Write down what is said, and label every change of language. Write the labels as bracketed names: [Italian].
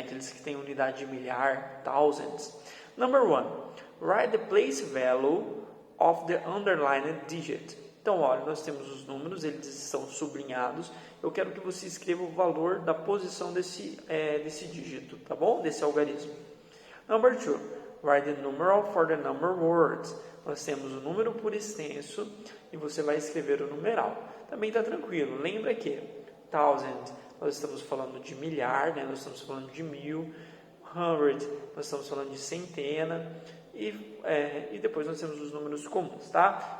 [Portuguese] Aqueles que têm unidade de milhar, [English] thousands. Number 1, write the place value of the underlined digit. [Portuguese] Então, olha, nós temos os números, eles estão sublinhados. Eu quero que você escreva o valor da posição desse dígito, tá bom? Desse algarismo. [English] Number 2, write the numeral for the number words. [Portuguese] Nós temos o número por extenso e você vai escrever o numeral. Também está tranquilo. Lembra que thousand, nós estamos falando de milhar, né? Nós estamos falando de mil. Hundred, nós estamos falando de centena. E depois nós temos os números comuns, tá?